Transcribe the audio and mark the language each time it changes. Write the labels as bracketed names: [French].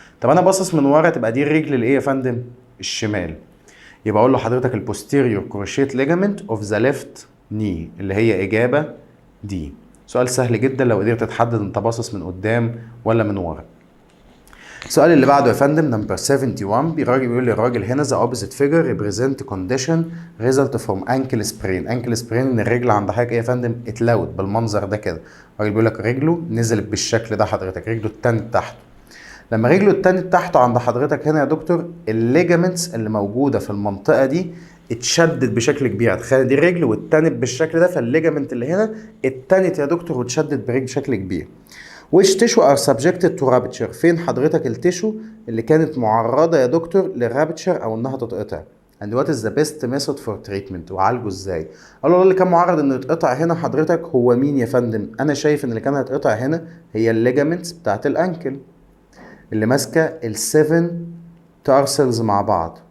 [Arabic] طب انا باصص من ورا تبقى دي الرجل الايه يا فندم؟ الشمال. يبقى اقول له حضرتك البوستيريور كروشيت ليجامنت اوف ذا ليفت ني، اللي هي اجابه دي. سؤال سهل جدا لو قدرت تحدد انت باصص من قدام ولا من ورا. السؤال اللي بعده يا فندم نمبر 71. بيقول لي الراجل هنا [English] the opposite figure represent condition result from ankle sprain. [Arabic] ankle sprain ان الرجل عند حضرتك ايه يا فندم؟ اتلوت بالمنظر ده كده. الراجل بيقول لك رجله نزلت بالشكل ده حضرتك، رجله التانية تحته. لما رجله التانية تحته عند حضرتك هنا يا دكتور الليجامنتس اللي موجوده في المنطقه دي اتشدد بشكل كبير. تخيل دي رجل واتنت بالشكل ده، فالليجامنت اللي هنا اتنت يا دكتور واتشدد بشكل كبير. [English] which tissue are subjected to rupture. [Arabic] فين حضرتك التيشو اللي كانت معرضة يا دكتور للرابتشر او انها تتقطع؟ [English] and what is the best method for treatment. [Arabic] وعالجه ازاي؟ قالوا اللي كان معرض انه يتقطع هنا حضرتك هو مين يا فندم؟ انا شايف ان اللي كان هيتقطع هنا هي الليجامنتس بتاعت الانكل اللي ماسكه ال7 تارسلز مع بعض.